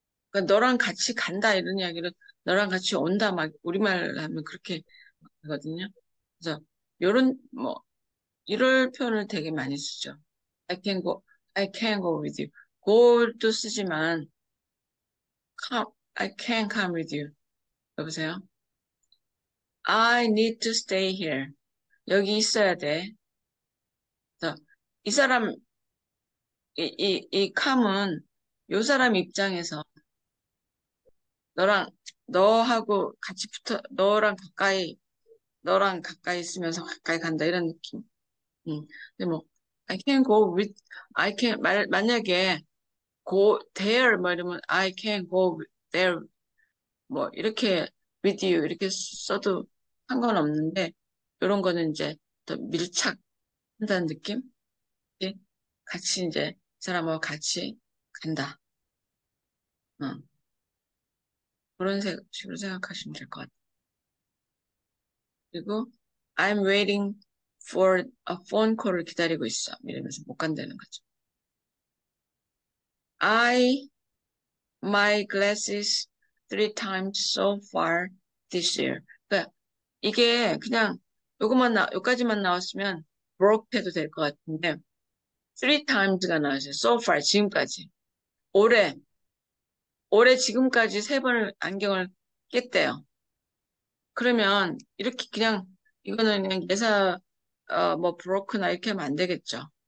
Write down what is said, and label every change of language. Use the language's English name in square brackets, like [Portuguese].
[Korean] 그러니까 너랑 같이 간다 이런 이야기를 너랑 같이 온다 막 우리말 하면 그렇게 하거든요. 그래서 요런 뭐 이럴 표현을 되게 많이 쓰죠. [English] I can go, I can go with you. [Korean] go도 쓰지만 [English] come, I can come with you. [Korean] 여보세요? [English] I need to stay here. [Korean] 여기 있어야 돼. 그래서 이 사람 이 come은 요 사람 입장에서 너랑 너하고 같이 너랑 가까이 있으면서 가까이 간다 이런 느낌. 근데 뭐 I can go with I can 만약에 go there 뭐 이러면 I can go there 뭐 이렇게 with you 이렇게 써도 상관없는데 이런 거는 이제 더 밀착한다는 느낌? 예? 같이 이제 이 사람하고 같이 간다. 어, 그런 식으로 생각하시면 될 것 같아요. 그리고 [English] I'm waiting for a phone call을 [Korean] 기다리고 있어. 이러면서 못 간다는 거죠. [English] I my glasses 3 times so far this year. [Korean] 그러니까 이게 그냥 요까지만 나왔으면 broke 해도 될 것 같은데 3 times가 나왔어요. [English] So far [Korean] 지금까지. 올해 지금까지 3번을 안경을 깼대요. 그러면 이렇게 그냥 이거는 그냥 뭐 broke나 이렇게 하면 안 되겠죠.